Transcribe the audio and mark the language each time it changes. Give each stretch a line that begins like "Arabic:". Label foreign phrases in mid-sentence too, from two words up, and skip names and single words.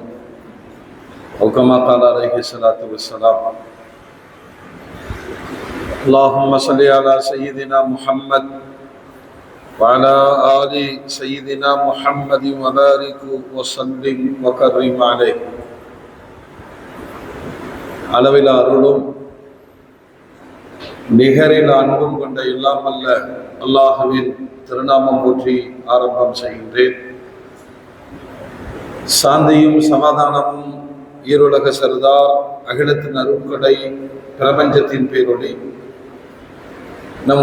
Arabic: أو كما قال عليه الصلاة والسلام. اللهم صل على سيدنا محمد وعلى آل سيدنا محمد وبارك وسلم وكرم عليه.
Tamil: அளவில் அருளும் நிகரில் அன்பும் கொண்ட எல்லாம் அல்ல அல்லாஹுவின் திருநாமம் போற்றி ஆரம்பம் செய்கின்றேன். சாந்தியும் சமாதானமும் ஈருலக சர்தார் அகிலத்தின் அருட்கொடை பிரபஞ்சத்தின் பேரொளி நம்